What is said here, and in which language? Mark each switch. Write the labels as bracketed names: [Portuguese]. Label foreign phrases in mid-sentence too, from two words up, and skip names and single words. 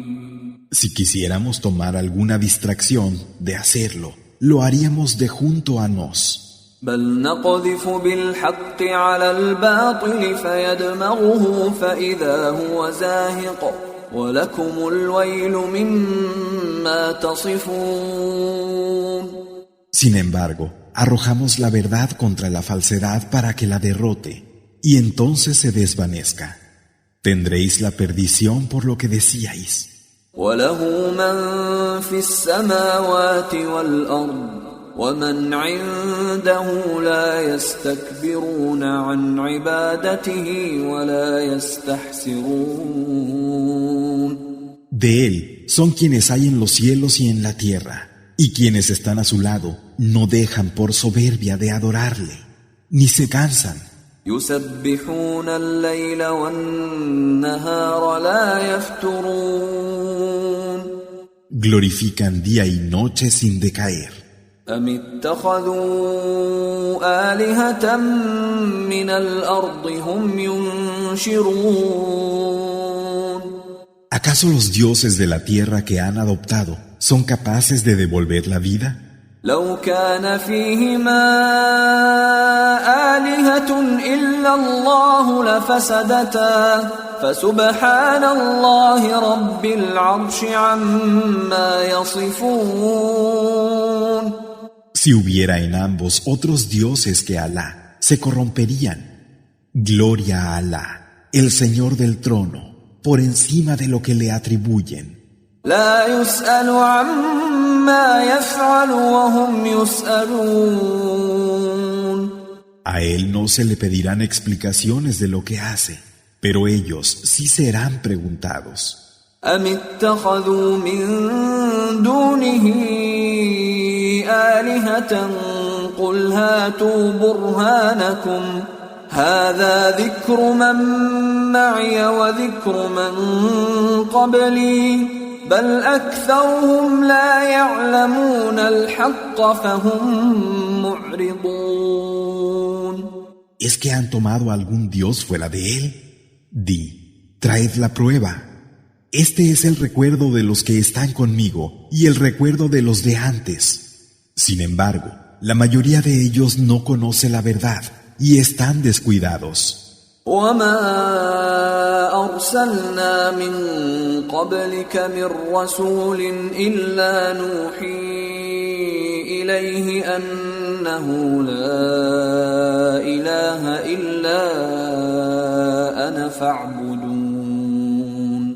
[Spanish] Si quisiéramos tomar alguna distracción de hacerlo, lo haríamos de junto a nos. [Arabic] بل نقذف بالحق على الباطل فيدمغه فإذا هو زاهق ولكم الويل مما تصفون. [Spanish] Sin embargo, arrojamos la verdad contra la falsedad para que la derrote, y entonces se desvanezca. Tendréis la perdición por lo que decíais. [Arabic] وله من في السماوات والأرض ومن عنده لا يستكبرون عن عبادته ولا يستحسرون. [Spanish] De él son quienes hay en los cielos y en la tierra, y quienes están a su lado no dejan por soberbia de adorarle, ni se cansan. [Arabic] يسبحون الليل والنهار لا يفترون. [Spanish] Glorifican día y noche sin decaer. [Arabic] أم اتخذوا آلهة من الأرض هم ينشرون. [Spanish] ¿Acaso los dioses de la tierra que han adoptado son capaces de devolver la vida? [Arabic] لو كان فيهما آلهة إلا الله لفسدتا فسبحان الله رب العرش عما يصفون. [Spanish] Si hubiera en ambos otros dioses que Alá, se corromperían. Gloria a Alá, el Señor del trono, por encima de lo que le atribuyen. [Arabic] لا يسأل عما يفعل وهم يسألون. [Spanish] A él no se le pedirán explicaciones de lo que hace, pero ellos sí serán preguntados. [Arabic] أم اتخذوا من دونه آلهة قل هاتوا برهانكم هذا ذكر من معي وذكر من قبلي بل أكثرهم لا يعلمون الحق فهم معرضون. [Spanish] ¿Es que han tomado algún dios fuera de él? Di, traed la prueba. Este es el recuerdo de los que están conmigo y el recuerdo de los de antes. Sin embargo, la mayoría de ellos no conoce la verdad y están descuidados. [Arabic] وما أرسلنا من قبلك من رسول إلا نوحي إليه أنه لا إله إلا أنا فاعبدون.